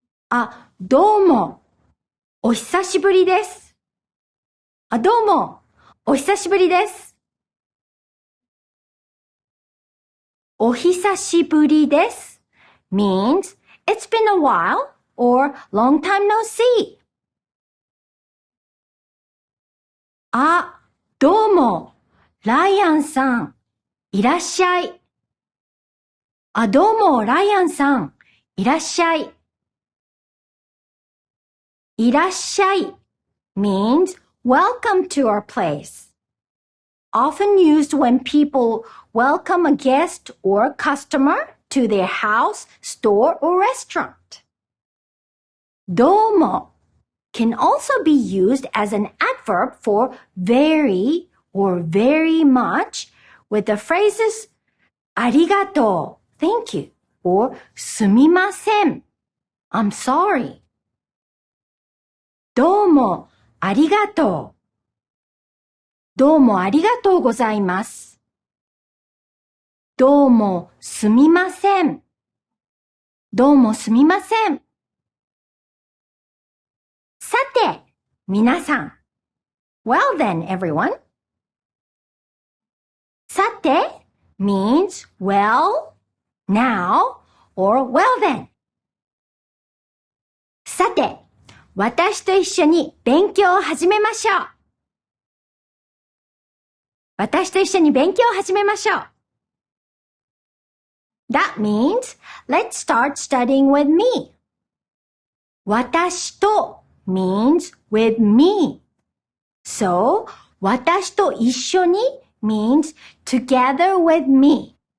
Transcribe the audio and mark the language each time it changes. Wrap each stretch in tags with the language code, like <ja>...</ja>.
<ja>あ、どうも、お久しぶりです。あ、どうも、お久しぶりです。お久しぶりです</ja> <en>means it's been a while or long time no see.</en> <ja>あ、どうも、ライアンさん、いらっしゃい。あ、どうも、ライアンさん、いらっしゃい。いらっしゃい</ja> <en>means welcome to our place. Often used when people welcome a guest or customer to their house, store, or restaurant. どうも can also be used as an adverb for very or very much with the phrases ありがとう thank you or すみません I'm sorry.</en> <ja>どうもありがとう。どうもありがとうございます。どうもすみません。どうもすみません。さて、皆さん。</ja> <en>Well then, everyone. さて means well, now, or well then.</en> <ja>さて、私と一緒に勉強を始めましょう。私と一緒に勉強を始めましょう。</ja> <en>That means, let's start studying with me. 私と means with me. So, 私と一緒に means together with me.</en>